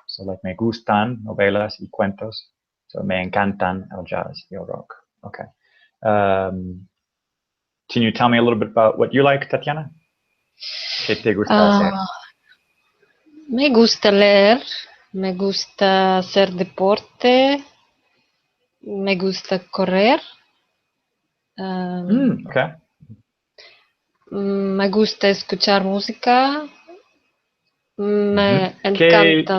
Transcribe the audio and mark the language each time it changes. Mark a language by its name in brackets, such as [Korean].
[Spanish] So like me gustan novelas y cuentos. So me encantan el jazz y el rock. [English] Okay. Can you tell me a little bit about what you like, Tatiana? [Spanish] ¿Qué te gusta hacer? Me gusta leer, me gusta hacer deporte, me gusta correr, [English] Okay. [Spanish] me gusta escuchar música, me encantan.